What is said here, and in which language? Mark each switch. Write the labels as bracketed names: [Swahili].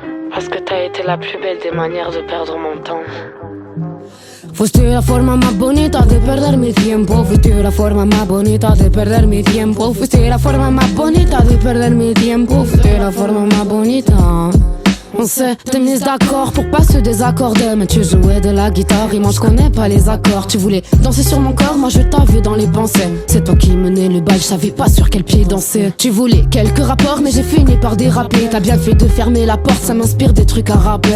[French] Parce que t'as été la plus belle des manières de perdre mon temps. [Spanish] Fuiste la forma más bonita de perder mi tiempo. Fuiste la forma más bonita de perder mi tiempo. Fuiste la forma más bonita de perder mi tiempo. Fuiste la forma más bonita. [French] On s'était mis d'accord pour pas se désaccorder. Mais tu jouais de la guitare et moi je connais pas les accords. Tu voulais danser sur mon corps, moi je t'avais dans les pensées. C'est toi qui menais le bal, je savais pas sur quel pied danser. Tu voulais quelques rapports mais j'ai fini par déraper. T'as bien fait de fermer la porte, ça m'inspire des trucs à rapper.